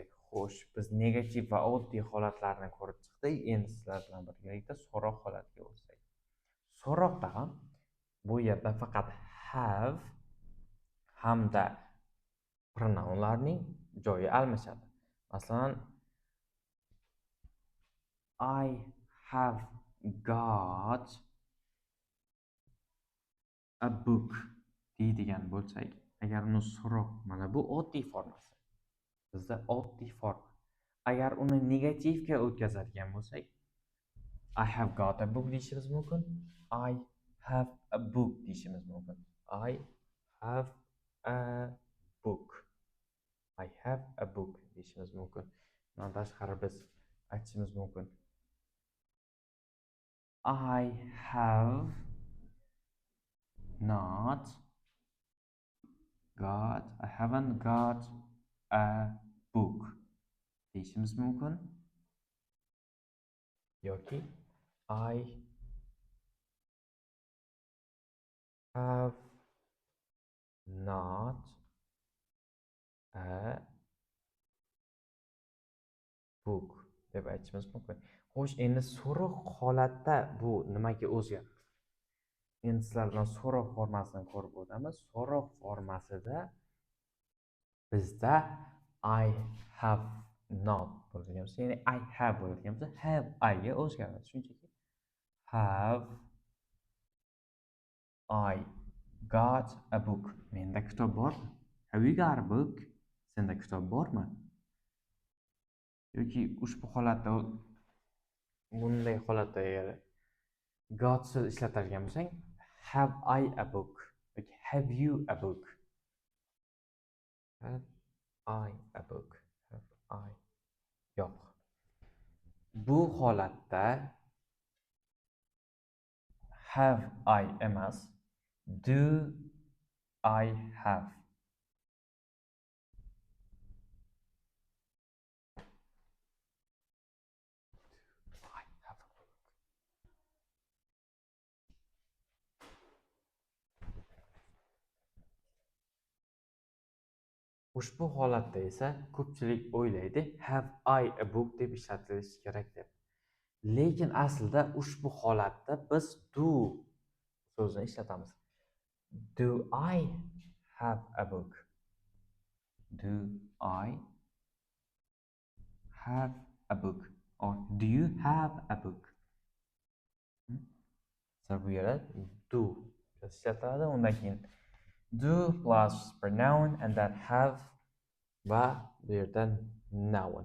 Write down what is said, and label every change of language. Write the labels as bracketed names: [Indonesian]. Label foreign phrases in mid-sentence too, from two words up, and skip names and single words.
[Uzbek] Xo'sh, biz negativ va oddiy holatlarni ko'rib chiqdik. Endi sizlar bilan birgalikda so'roq holatiga o'tsak. So'roqda ham bu yerda faqat have hamda pronounlarning joyi almashadi. Masalan, [English] I have got a book [Uzbek] deydigan bo'lsak, agar uni so'roq, mana bu oddiy formasi. Bizda oddiy forma. Agar uni negativga o'tkazadigan bo'lsak, [English] I have got a book [Uzbek] deyishimiz mumkin. [English] I have a book [Uzbek] deyishimiz mumkin. [English] I have a book. I have a book [Uzbek] deyishimiz mumkin. Bundan tashqari biz aytishimiz mumkin. [English] I have not got, I haven't got a book [Uzbek] deyishimiz mumkin. [English] Yoki I have not a book [Uzbek] deb aytishimiz mumkin. Xo'sh, endi so'roq holatda bu nimaga o'zgaradi? Endi sizlar bilan so'roq formasini ko'rib o'tamiz. So'roq formasida bizda [English] I have not [Uzbek] bo'ladigan bo'lsa, ya'ni [English] I have [Uzbek] bo'ladigan bo'lsa, [English] have I [Uzbek] ga o'zgaradi. [English] Shunchaki have I got a book. [Uzbek] Menda kitob bormi? [English] Have you got a book? [Uzbek] Senda kitob bormi? Yoki ushbu holatda bunday holatda agar got so'z ishlatadigan bo'lsang, [English] have I a book yoki have you a book? Have I a book? Have I? [Uzbek] Yo'q. Bu holatda [English] have I [Uzbek] emas, [English] do I have? I have a book. [Uzbek] Ushbu holatda esa ko'pchilik o'ylaydi [English] have I a book [Uzbek] deb ishlatilishi kerak deb. Lekin aslida ushbu holatda biz do so'zini ishlatamiz. [English] Do I have a book? Do I have a book? Or do you have a book? [Uzbek] Bu yerda do ishlatiladi, undan keyin [English] do plus pronoun and then have [Uzbek] va bu yerda noun.